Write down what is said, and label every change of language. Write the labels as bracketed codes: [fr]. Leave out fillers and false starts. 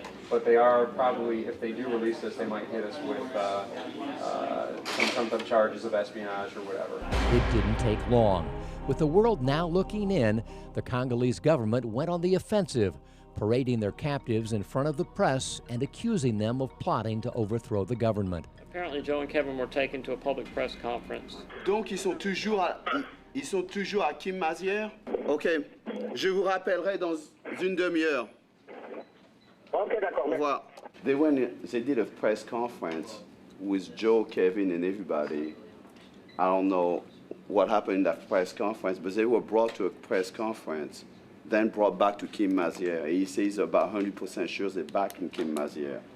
[en] But they are probably, if they do release us, they might hit us with some type of charges of espionage or whatever. It didn't take long. With the world now looking in, the Congolese government went on the offensive, parading their captives in front of the press and accusing them of plotting to overthrow the government. Apparently Joe and Kevin were taken to a public press conference. [fr] Donc ils sont toujours à Kim-Mazière? OK. Je vous rappellerai dans une demi-heure. Okay, d'accord. Au revoir. [en] They did a press conference with Joe, Kevin, and everybody. I don't know what happened in that press conference, but they were brought to a press conference, then brought back to Kim-Mazière. He says about 100% sure they're back in Kim-Mazière.